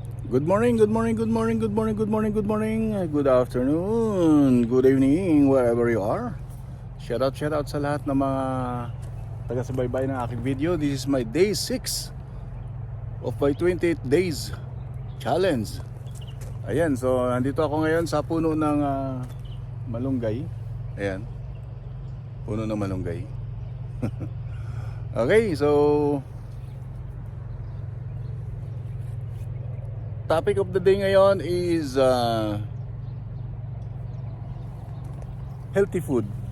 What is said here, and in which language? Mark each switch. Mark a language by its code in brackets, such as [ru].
[en] Good morning, good morning, good morning, good morning, good morning, good morning, good afternoon, good evening, wherever you are. Shout out [tl] sa lahat ng mga taga-subaybay ng aking video. [en] This is my day 6 of my 28 days challenge. [tl] Ayan, so nandito ako ngayon sa puno ng malunggay. Ayan, puno ng malunggay. [en] Okay, so topic of the day [tl] ngayon [en] is healthy food.